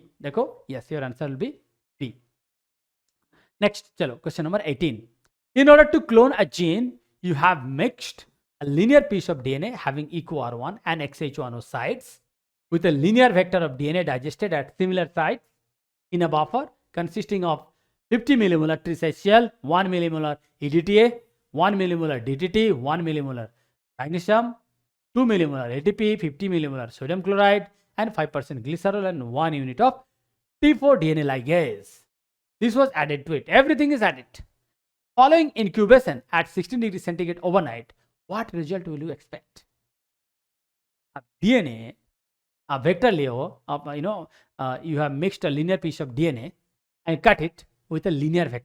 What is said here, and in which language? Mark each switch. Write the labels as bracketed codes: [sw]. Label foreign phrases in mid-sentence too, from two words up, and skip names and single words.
[en] देखो, yes, your answer will be B. Next, चलो, question number 18. In order to clone a gene, you have mixed a linear piece of DNA having EcoR1 and XH1O sites with a linear vector of DNA digested at similar sites in a buffer consisting of 50 millimolar trisacial, 1 millimolar EDTA, 1 millimolar DTT, 1 millimolar magnesium, 2 millimolar ATP, 50 millimolar sodium chloride, and 5% glycerol, and 1 unit of T4 DNA ligase. This was added to it. Everything is added. Following incubation at 16 degrees centigrade overnight, what result will you expect? A DNA, a vector Leo, you have mixed a linear piece of DNA and cut it with a linear vector.